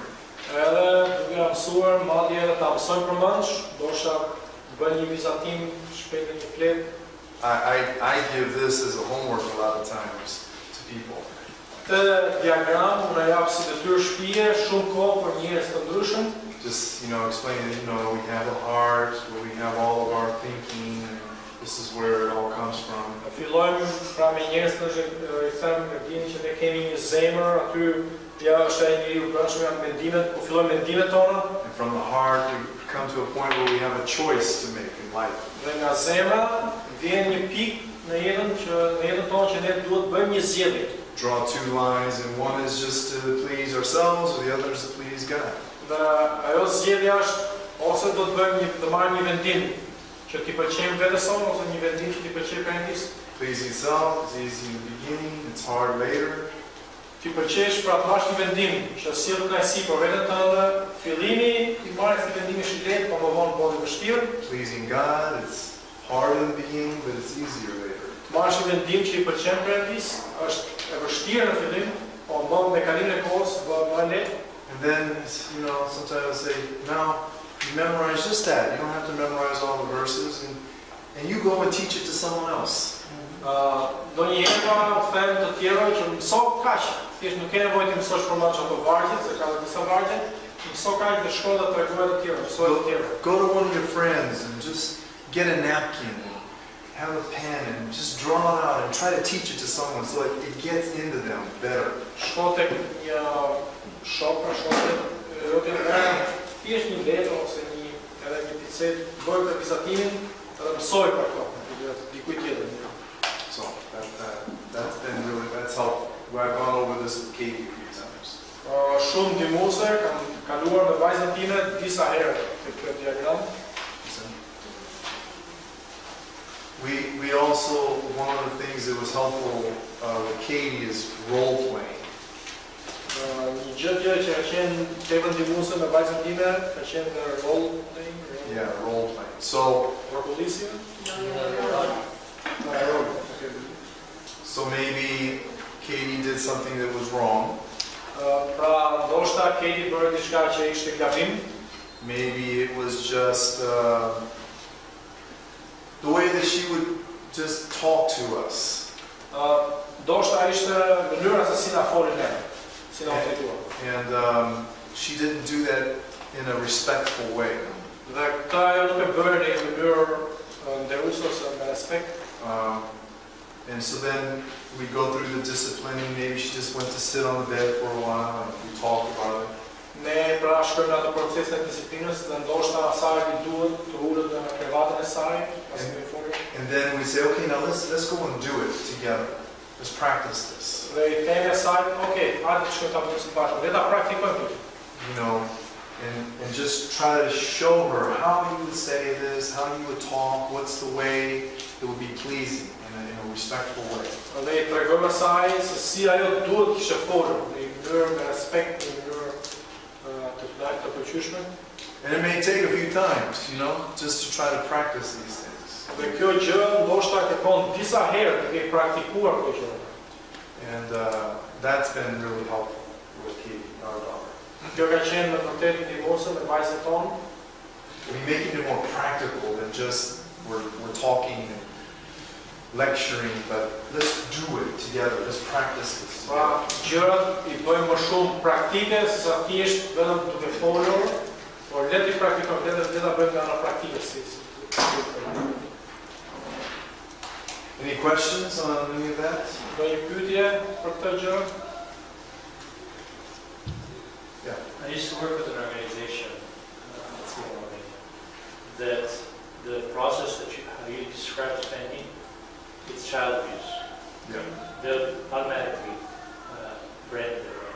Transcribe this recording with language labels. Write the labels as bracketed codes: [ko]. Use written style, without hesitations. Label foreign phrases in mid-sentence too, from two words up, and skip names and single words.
[sq] Edhe duke mësuar, madje edhe ta mësojnë përmendsh, ndoshta bën një vizatim shpejt në një fletë. [en] I give this as a homework a lot of times to people. [sq] Këtë diagram unë jap si detyrë shtëpie shumë kohë për njerëz të ndryshëm. [en] Just, explain that, we have a heart, where we have all of our thinking, and this is where it all comes from. [sq] Fillojmë pra me njerëz që i them e dini që ne kemi një zemër, aty ja është ai njeriu brendshëm janë mendimet, ku fillojnë mendimet tona. [en] And from the heart, we come to a point where we have a choice to make in life. [sq] Dhe nga zemra vjen një pikë në jetën tonë që ne duhet bëjmë një zgjedhje. [en] Draw two lines, and one is just to please ourselves, or the other is to please God. [sq] Dhe ajo zgjedhja është ose do të marrim një vendim që t'i pëlqejmë vetes sonë ose një vendim që t'i pëlqejë Perëndis. [en] Pleasing self is easy in the beginning, it's hard later. [sq] Ti pëlqesh pra të marrësh një vendim që sjell kënaqësi për veten tënde, fillimi i marrjes së vendimit është i lehtë, por më vonë bëhet i vështirë. [en] Pleasing God, it's hard in the beginning, but it's easier later. [sq] Të marrësh një vendim që i pëlqen Perëndis, është e vështirë në fillim, por më me kalimin e kohës bëhet më lehtë. [en] And then, sometimes I say, now, you memorize just that. You don't have to memorize all the verses, and you go and teach it to someone else. [sq] Do njëherë them të tjerë që mëso kaq, thjesht nuk ke nevojë të mësosh përmend ato vargje, se ka disa vargje, mëso kaq dhe shko dhe tregoj të tjerë, mësoj të tjerë. [en] Go to one of your friends and just get a napkin and have a pen and just draw it out and try to teach it to someone so it gets into them better. [sq] Shko tek një shok, thjesht një letër ose edhe një picet, bëj për vizatimin edhe mësoj për to, dikuj tjetër. [en] So that's helpful. I've gone over this with Katie a few times. [sq] Shumë ndihmuese kam kaluar me vajzën time disa herë këtë diagram. [en] We also, one of the things that was helpful with Katie is role playing. [sq] Një gjë që ka qenë tepër ndihmuese me vajzën time ka qenë [en] role playing. Yeah, role playing. So Roleplay. So maybe Katie did something that was wrong. [sq] Pra ndoshta Katie bëri diçka që ishte gabim. [en] Maybe it was just the way that she would just talk to us. [sq] Ndoshta ishte mënyra se si na foli ne, si na trajtua. [en] And she didn't do that in a respectful way. [sq] Dhe këta ajo nuk e bëri në mënyrë nderuese ose me respekt. [en] And so then we go through the disciplining. Maybe she just went to sit on the bed for a while and we talked about it. [sq] Ne pra shkojmë atë proces të disiplinës dhe ndoshta asaj i duhet të ulet në krevatën e saj, pasi me foli. [en] And then we say, okay, now let's go and do it together. Let's practice this. [sq] Dhe I themi asaj, okay, hajde të shkojmë ta bëjmë së bashku. Le ta praktikojmë. [en] And just try to show her how you would say this, how you would talk, what's the way that would be pleasing in a respectful way. [sq] Dhe I tregojmë asaj se si ajo duhet të kishte folur, në mënyrë me respekt, në mënyrë të pëlqyeshme. [en] And it may take a few times, just to try to practice these things. [sq] Dhe kjo gjë ndoshta kërkon disa herë të ke praktikuar këto gjëra. [en] And that's been really helpful with Katie, our daughter. [sq] Kjo ka qenë në vërtet ndihmuese me vajzën tonë. [en] We're making it more practical than just we're talking and lecturing, but let's do it together. Let's practice this. [sq] Pra, gjërat I bëjmë më shumë praktike se sa thjesht vetëm duke folur, por le të praktikojmë, le ta bëjmë nga ana praktike si. [en] Any questions on any of that? [sq] Do një pyetje për këtë gjë? [en] Yeah. I used to work with an organization that the process that how you describe spending, it's child abuse. Yeah. They'll automatically brand their own.